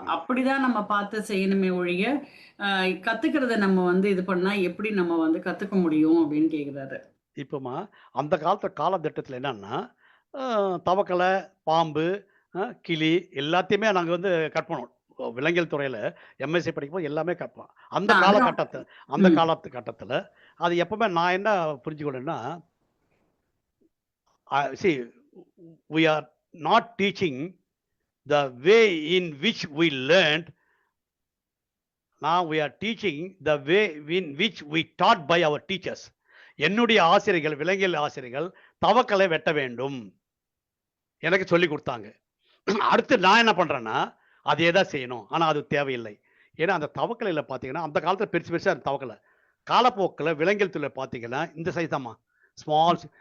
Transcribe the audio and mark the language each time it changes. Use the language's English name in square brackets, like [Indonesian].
[Tamil] அப்படிதான் நம்ம பார்த்து செய்யணுமே ஒழிய கத்துக்கிறத நம்ம வந்து இது பண்ணா எப்படி நம்ம வந்து கத்துக்க முடியும் அப்படின்னு கேக்குறாரு. இப்போமா அந்த காலகட்டத்தில் என்னன்னா, தவக்கலை, பாம்பு, கிளி எல்லாத்தையுமே நாங்கள் வந்து கட் பண்ணோம். விலங்கியல் துறையில் எம்எஸ்சி படிக்கும்போது எல்லாமே கற்போம். அந்த காலகட்டத்தில் அது எப்பவுமே நான் என்ன புரிஞ்சுக்கணும்னா, [English] see, we are not teaching the way in which we learned. Now we are teaching the way in which we taught by our teachers. [Tamil] என்னுடைய ஆசிரியர்கள், விலங்கியல் ஆசிரியர்கள் தவக்கலை வெட்ட வேண்டும் எனக்கு சொல்லி கொடுத்தாங்க. அடுத்து நான் என்ன பண்றேன்னா, அதே தான் செய்யணும். ஆனால் அது தேவையில்லை. ஏன்னா அந்த தவக்கலையில் பார்த்தீங்கன்னா அந்த காலத்தில் பெருசு பெருசாக அந்த தவக்கலை, காலப்போக்கில் விலங்கியல் துறையில் பார்த்தீங்கன்னா இந்த சைஸ் தாம்மா, ஸ்மால்.